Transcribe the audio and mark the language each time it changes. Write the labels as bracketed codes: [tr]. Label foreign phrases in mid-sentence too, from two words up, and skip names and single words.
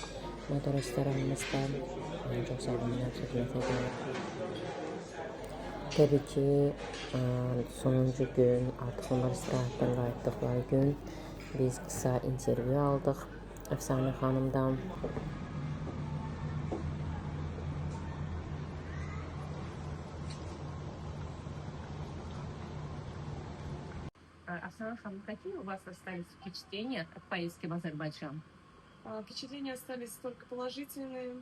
[az] Mədə restoranımızda çox sağ olun, xidmət edir. Təbii ki, sonuncu gün, artıq onlar istirahətdən qayıtdıqları gün biz qısa intervyu aldıq Əfsanə xanımdan. [ru] Оксана Ханна, какие у вас остались впечатления от поездки в Азербайджан? Впечатления остались только положительные.